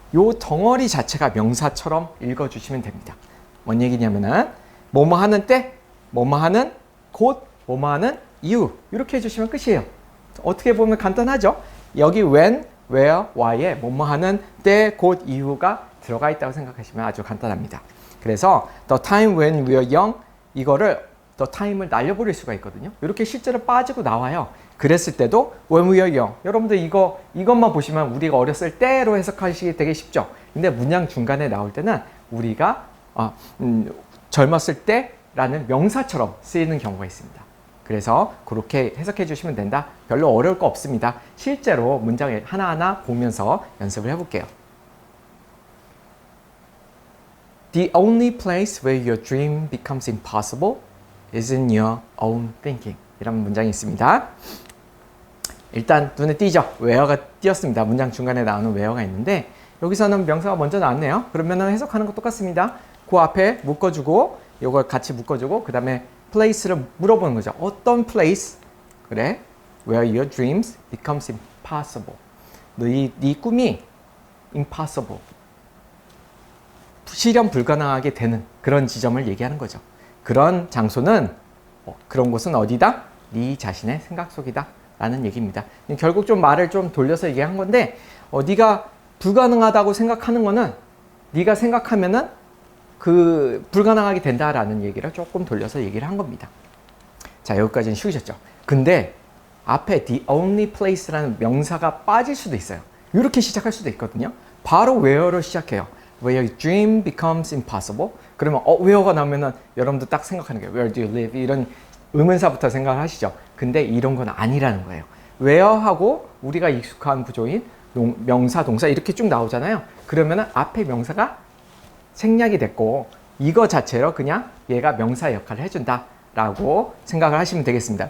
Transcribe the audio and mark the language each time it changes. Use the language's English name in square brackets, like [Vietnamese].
[Korean] 요 덩어리 자체가 명사처럼 읽어주시면 됩니다. 뭔 얘기냐면은 뭐뭐 하는 때, 뭐뭐 하는 곳, 뭐뭐 하는 이유 이렇게 해주시면 끝이에요. 어떻게 보면 간단하죠? 여기 when, where, why에 뭐뭐 하는 때, 곳, 이유가 들어가 있다고 생각하시면 아주 간단합니다. 그래서 [English] the time when we are young [Korean] 이거를 the time을 날려버릴 수가 있거든요. 이렇게 실제로 빠지고 나와요. 그랬을 때도 [English] when we are young [Korean] 여러분들 이것만 보시면 우리가 어렸을 때로 해석하시기 되게 쉽죠. 근데 문장 중간에 나올 때는 우리가 젊었을 때라는 명사처럼 쓰이는 경우가 있습니다. 그래서 그렇게 해석해 주시면 된다. 별로 어려울 거 없습니다. 실제로 문장 하나하나 보면서 연습을 해볼게요. [English] The only place where your dream becomes impossible is in your own thinking. [Korean] 이런 문장이 있습니다. 일단 눈에 띄죠? where가 띄었습니다. 문장 중간에 나오는 where가 있는데 여기서는 명사가 먼저 나왔네요. 그러면 해석하는 거 똑같습니다. 그 앞에 묶어주고 이걸 같이 묶어주고 그 다음에 place를 물어보는 거죠. 어떤 place? 그래? [English] Where your dreams becomes impossible. [Korean] 네 꿈이 impossible. 실현 불가능하게 되는 그런 지점을 얘기하는 거죠. 그런 장소는 그런 곳은 어디다? 네 자신의 생각 속이다 라는 얘기입니다. 결국 좀 말을 좀 돌려서 얘기한 건데 네가 불가능하다고 생각하는 거는 네가 생각하면은 그 불가능하게 된다라는 얘기를 조금 돌려서 얘기를 한 겁니다. 자, 여기까지는 쉬우셨죠? 근데 앞에 the only place라는 명사가 빠질 수도 있어요. 이렇게 시작할 수도 있거든요. 바로 where로 시작해요. [English] Where your dream becomes impossible. [Korean] 그러면 where가 나오면은 여러분도 딱 생각하는 거예요. [English] Where do you live? [Korean] 이런 의문사부터 생각을 하시죠. 근데 이런 건 아니라는 거예요. where하고 우리가 익숙한 구조인 명사, 동사 이렇게 쭉 나오잖아요. 그러면은 앞에 명사가 생략이 됐고 이거 자체로 그냥 얘가 명사 역할을 해준다 라고 생각을 하시면 되겠습니다.